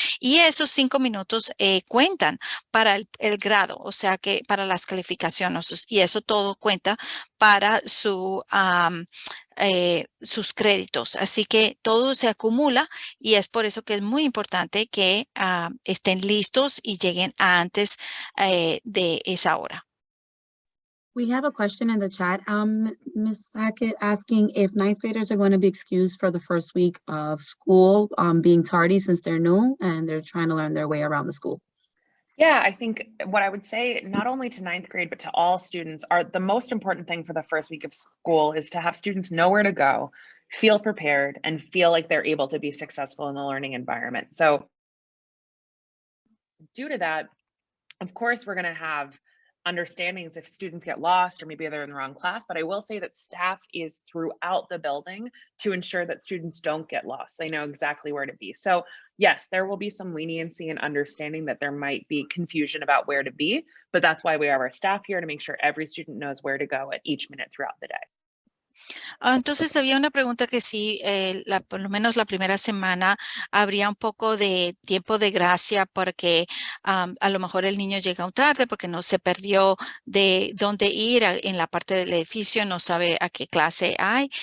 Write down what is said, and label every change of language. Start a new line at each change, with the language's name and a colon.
Spanish: Y esos 5 minutos cuentan para el grado, o sea que para las calificaciones y eso todo cuenta para sus créditos. Así que todo se acumula y es por eso que es muy importante que estén listos y lleguen antes de esa hora.
English: We have a question in the chat. Ms. Sackett asking if ninth graders are going to be excused for the first week of school, being tardy since they're new and they're trying to learn their way around the school. Yeah, I think what I would say, not only to ninth grade, but to all students, are the most important thing for the first week of school is to have students know where to go, feel prepared, and feel like they're able to be successful in the learning environment. So due to that, of course, we're going to have understandings if students get lost or maybe they're in the wrong class, but I will say that staff is throughout the building to ensure that students don't get lost. They know exactly where to be. So yes, there will be some leniency and understanding that there might be confusion about where to be, but that's why we have our staff here to make sure every student knows where to go at each minute throughout the day.
Spanish: Entonces había una pregunta que sí, por lo menos la primera semana habría un poco de tiempo de gracia porque a lo mejor el niño llega tarde porque no se perdió de dónde ir en la parte del edificio, no sabe a qué clase hay.